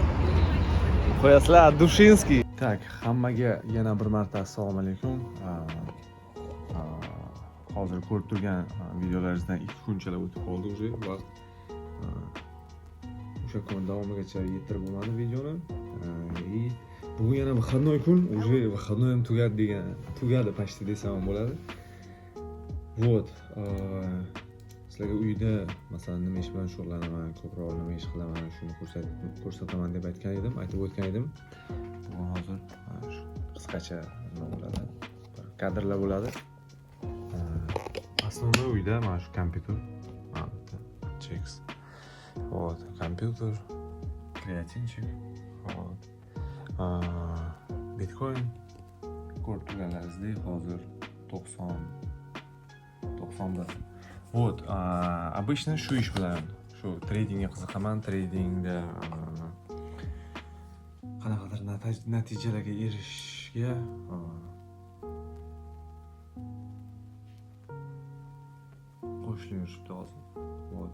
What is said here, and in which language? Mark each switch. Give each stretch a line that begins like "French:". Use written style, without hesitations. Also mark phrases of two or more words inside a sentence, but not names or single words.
Uzbek: Qo'yasizlar, Dushinskiy. Tak, hammaga yana bir marta assalomu alaykum. Hozir ko'rib turgan videolaringizdan 2 kunchalar o'tib qoldi уже. Vaqt o'sha kun davomigacha yetirib bo'lmadi videoni. Bugun yana выходной kun,
Russian: уже выходной
Uzbek: ham tugadi почти desam ham bo'ladi.
Russian: Вот.
Uzbek: Sizlarga uyda masalan nima ish bilan shug'ullanaman, ko'proq nima ish qilaman, shuni ko'rsataman deb aytgan edim, aytib o'tgan edim. Bugun hozir qisqacha nima bo'ladi? Kadrlar bo'ladi. Основной uyda mana shu kompyuter. Cheks. Вот, kompyuter, kreatinchik.
Russian: Вот.
Uzbek: Bitcoin ko'rib turganlaringizdek hozir 90da.
Russian: Вот, обычно
Uzbek: shu ish bilan, shu tradingga qiziqaman, tradingda qanaqadir natijalarga erishishga qo'shilib yuribdi hozir.
Russian: Вот.